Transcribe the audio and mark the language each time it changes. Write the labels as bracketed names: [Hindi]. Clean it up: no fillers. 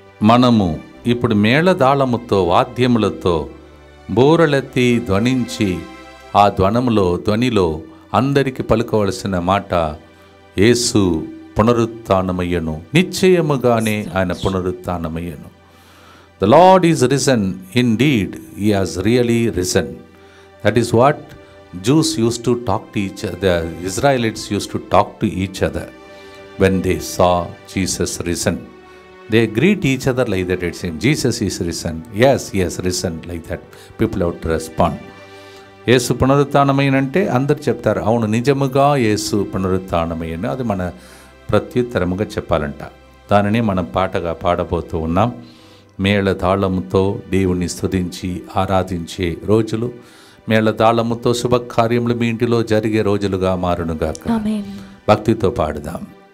[Telugu] మనము ఇప్పుడు మేళదాళముతో వాద్యములతో బూరలెత్తి ధ్వనించి ఆ ధ్వనిలో అందరికి పలుకవలసిన మాట, యేసు పునరుత్థానమయ్యను. నిశ్చయముగానే ఆయన పునరుత్థానమయ్యను. [English] The Lord is risen. Indeed, He has really risen. That is what Jews used to talk to each other. The Israelites used to talk to each other when they saw Jesus risen. They greet each other like that. It seems Jesus is risen. Yes, He has risen. Like that, people have to respond. [Telugu] యేసు పునరుత్థానమైనంటే అందరు చెప్తారు, అవును నిజముగా యేసు పునరుత్థానమైన. అది మన ప్రత్యుత్తరముగా చెప్పాలంట. దానిని మనం పాటగా పాడబోతూ ఉన్నాం. మేళతాళముతో దేవుణ్ణి స్తుతించి ఆరాధించే రోజులు, మేళతాళముతో శుభకార్యములు మీ ఇంటిలో జరిగే రోజులుగా మారునుగాక. భక్తితో పాడుదాం.